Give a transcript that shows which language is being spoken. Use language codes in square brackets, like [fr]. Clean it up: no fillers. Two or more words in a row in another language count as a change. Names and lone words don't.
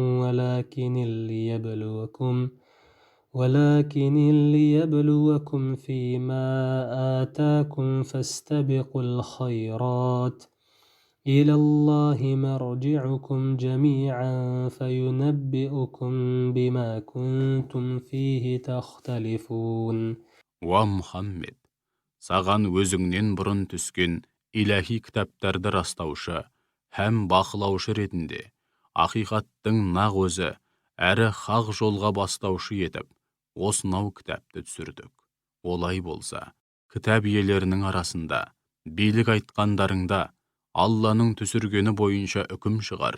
[ar] ولكن ليبلوكم فيما آتاكم فاستبقوا الخيرات إلى الله مرجعكم جميعا فينبئكم بما كنتم فيه تختلفون. [kk] Уа Мұхаммед, саған өзіңнен бұрын түскен иләһи кітаптарды растаушы һәм бақылаушы ретінде ақиқаттың нақ өзі әрі хақ жолға бастаушы етіп осынау кітапты түсірдік. Олай болса, кітап иелерінің арасында билік айтқандарыңда Алланың түсіргені бойынша үкім шығар.